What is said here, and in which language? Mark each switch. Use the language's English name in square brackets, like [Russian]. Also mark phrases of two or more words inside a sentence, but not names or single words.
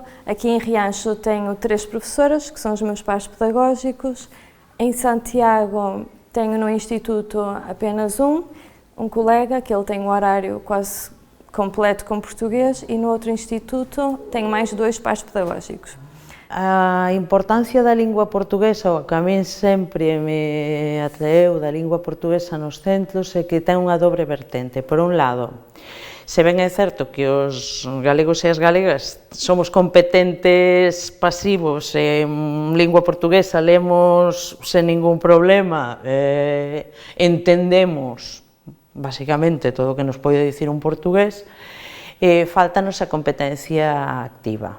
[Portuguese] Aqui em Rianxo tenho 3 professoras, que são os meus pares pedagógicos. Em Santiago tenho no Instituto apenas um colega, que ele tem um horário quase completo com português, e no outro instituto tenho mais 2 pares pedagógicos. [Galician] A importancia da lingua portuguesa, o que a min sempre me atraeu da lingua portuguesa nos centros, é que ten unha dobre vertente. Por un lado, se ben é certo que os galegos e as galegas somos competentes pasivos en lingua portuguesa, lemos sen ningún problema, entendemos basicamente todo o que nos pode dicir un portugués, faltanos a competencia activa.